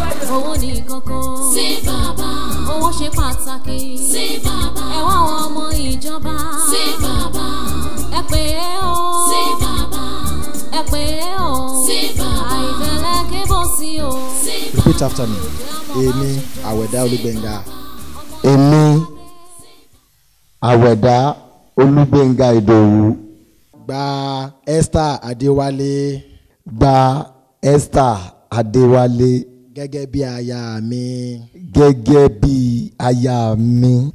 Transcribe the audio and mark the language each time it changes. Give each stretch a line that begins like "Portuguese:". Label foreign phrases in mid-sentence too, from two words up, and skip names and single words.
Yoruba: Owó ni kókó. Sí, bàbá. Owó ṣe pàtàkì. Sí, bàbá. Ẹ wá àwọn ọmọ ìjọba. Sí, bàbá. Ẹ pè é o. Sí, bàbá. Ẹ pè é o. Sí, bàbá. Àìfẹ́lẹ́ kébò sí o. Sí, bàbá.
English: Repeat after me.
Yoruba: Èmi, Àwẹ̀dá Olúgbénga. Èmi, Àwẹ̀dá Olúgbénga Ìdòwú. Gba Esther Adéwálé. Gba Esther Adéwálé. Gẹ́gẹ́ bí aya mi. Gẹ́gẹ́ bí aya mi.